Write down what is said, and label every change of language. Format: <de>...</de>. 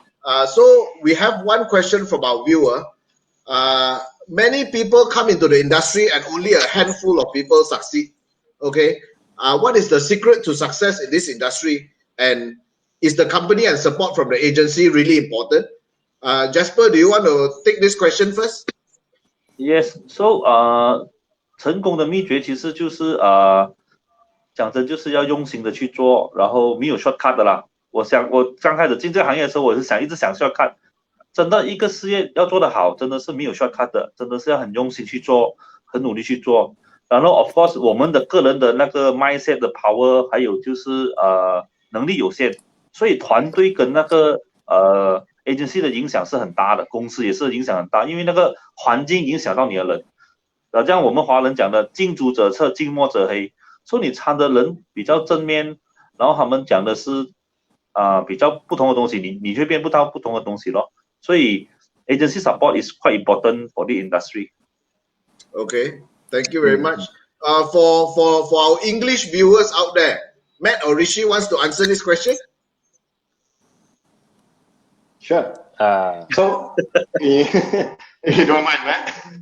<en>So we have one question from our viewer. Many people come into the industry and only a handful of people succeed. Okay, what is the secret to success in this industry? And is the company and support from the agency really important? Jasper, do you want to take this question first? Yes, so</en> <zh>成功的秘诀其实就是讲真就是要用心的去做，然后没有 shortcut 的啦。我刚开始进这个行业的时候，我是一直想 shortcut。真的一个事业要做得好，真的是没有 shortcut 的，真的是要很用心去做，很努力去做。然后</zh> <en>of course</en> <zh>我们的个人的那个 mindset 的 power， 还有就是能力有限，所以团队跟那个agency 的影响是很大的，公司也是影响很大，因为那个环境影响到你的人。这样我们华人讲的近朱者赤，近墨者黑，说你参的人比较正面，然后他们讲的是比较不同的东西，你会变不到不同的东西咯。所以</zh> <en>agency support is quite important for the industry. Okay, thank you very much. For our English viewers out there, Matt or Rishi wants to answer this question. Sure. So, if you don't mind, Matt.</en>